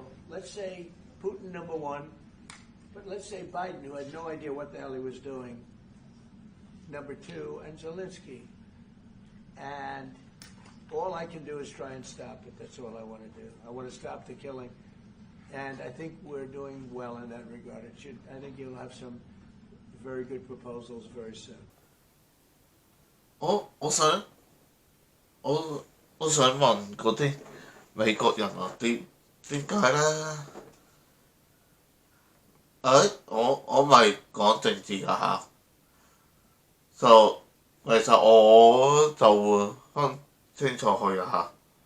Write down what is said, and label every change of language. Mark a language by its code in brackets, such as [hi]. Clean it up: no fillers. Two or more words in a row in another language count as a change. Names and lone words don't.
[en] Let's say Putin, number 1, but let's say Biden, who had no idea what the hell he was doing, number 2, and Zelensky. And all I can do is try and stop it. That's all I want to do. I want to stop the killing. And I think we're doing well in that regard. I think you'll have some very good proposals very soon. [yue] 我想問嗰啲美國人啊，點解咧？我咪講政治㗎嚇，其實我就會分清楚佢啊嚇。